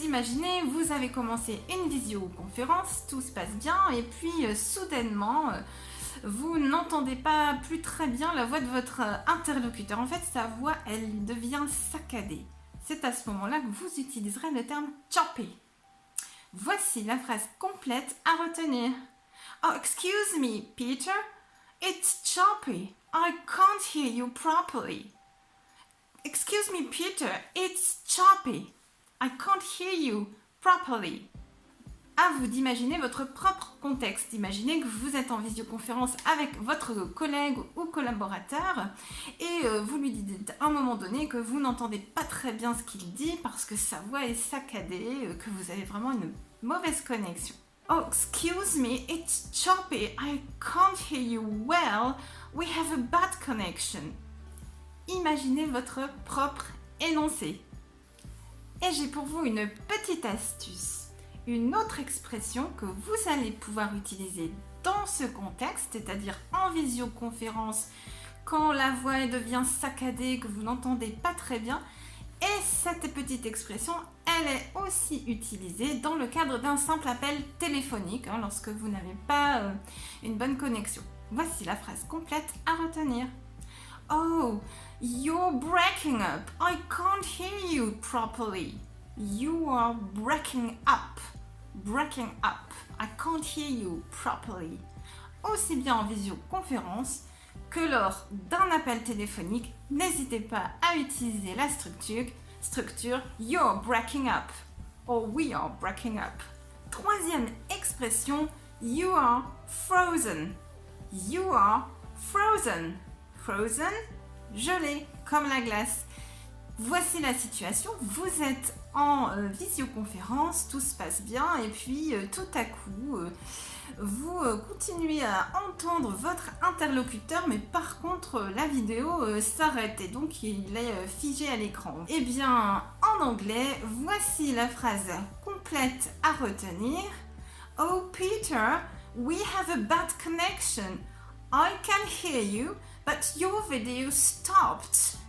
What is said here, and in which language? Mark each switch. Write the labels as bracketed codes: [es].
[fr] Imaginez, vous avez commencé une visioconférence, tout se passe bien, et puis soudainement, vous n'entendez pas plus très bien la voix de votre interlocuteur. En fait, sa voix, elle devient saccadée. C'est à ce moment-là que vous utiliserez le terme choppy. Voici la phrase complète à retenir. [en] Oh, excuse me, Peter. It's choppy. I can't hear you properly. Excuse me, Peter. It's choppy. I can't hear you properly. [fr] À vous d'imaginer votre propre contexte. Imaginez que vous êtes en visioconférence avec votre collègue ou collaborateur et vous lui dites à un moment donné que vous n'entendez pas très bien ce qu'il dit parce que sa voix est saccadée, que vous avez vraiment une mauvaise connexion. [en] Oh, excuse me, it's choppy. I can't hear you well. We have a bad connection. [fr] Imaginez votre propre énoncé. Et j'ai pour vous une petite astuce, une autre expression que vous allez pouvoir utiliser dans ce contexte, c'est-à-dire en visioconférence, quand la voix devient saccadée, que vous n'entendez pas très bien. Et cette petite expression, elle est aussi utilisée dans le cadre d'un simple appel téléphonique, lorsque vous n'avez pas une bonne connexion. Voici la phrase complète à retenir. [en] Oh, you're breaking up. I can't hear you properly. You are breaking up. Breaking up. I can't hear you properly. [fr] Aussi bien en visioconférence que lors d'un appel téléphonique, n'hésitez pas à utiliser la structure [en] You're breaking up or We are breaking up. [fr] Troisième expression, [en] You are frozen. You are frozen. Frozen, [fr] gelé, comme la glace. Voici la situation, vous êtes en visioconférence, tout se passe bien et puis tout à coup, vous continuez à entendre votre interlocuteur, mais par contre la vidéo s'arrête et donc il est figé à l'écran. Eh bien, en anglais, voici la phrase complète à retenir. [en] Oh Peter, we have a bad connection. I can hear you, but your video stopped.